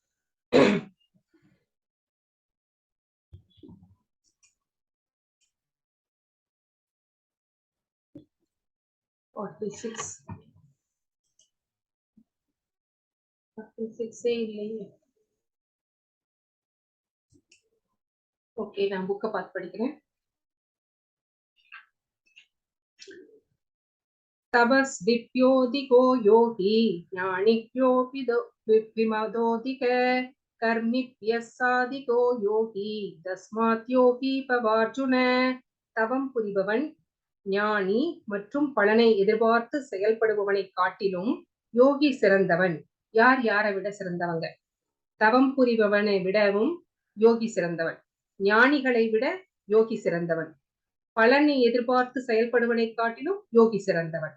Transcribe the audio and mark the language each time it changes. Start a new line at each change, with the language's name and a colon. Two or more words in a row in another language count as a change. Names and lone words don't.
Tamil: இல்லையே. ஓகே நான் புக்க பார்த்து படிக்கிறேன்.
Sanskrit: तपस्विप्योऽधिको योगी ज्ञानिभ्योऽपि विमदोऽधिक कर्मिभ्यः साधिको योगी तस्मात् योगी பவார்ஜுன.
Tamil: தவம் புரிபவன் ஞானி மற்றும் பலனை எதிர்பார்த்து செயல்படுபவனை காட்டிலும் யோகி சிறந்தவன். யார் யாரை விட சிறந்தவங்க? தவம் புரிபவனை விடவும் யோகி சிறந்தவன், ஞானிகளை விட யோகி சிறந்தவன், பலனை எதிர்பார்த்து செயல்படுவனை காட்டிலும் யோகி சிறந்தவன்.